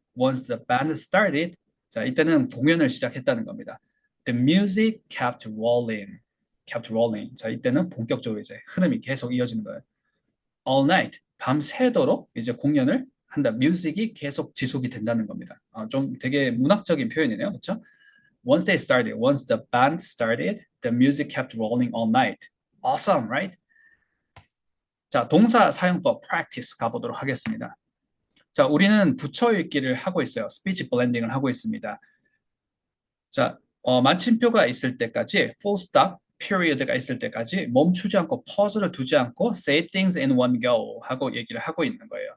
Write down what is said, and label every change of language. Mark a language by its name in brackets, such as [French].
[English] Once the band started, 자, [Korean] 이때는 공연을 시작했다는 겁니다. [English] The music kept rolling. [Korean] 자, 이때는 본격적으로 이제 흐름이 계속 이어지는 거예요. [English] All night, [Korean] 밤새도록 이제 공연을 한다. 뮤직이 계속 지속이 된다는 겁니다. 좀 되게 문학적인 표현이네요. 그렇죠? [English] Once the band started, the music kept rolling all night. Awesome, right? [Korean] 자, 동사 사용법 practice 가보도록 하겠습니다. 자, 우리는 붙여 읽기를 하고 있어요. 스피치 블렌딩을 하고 있습니다. 자, 마침표가 있을 때까지 full stop, period가 있을 때까지 멈추지 않고 pause를 두지 않고 [English] say things in one go [Korean] 하고 얘기를 하고 있는 거예요.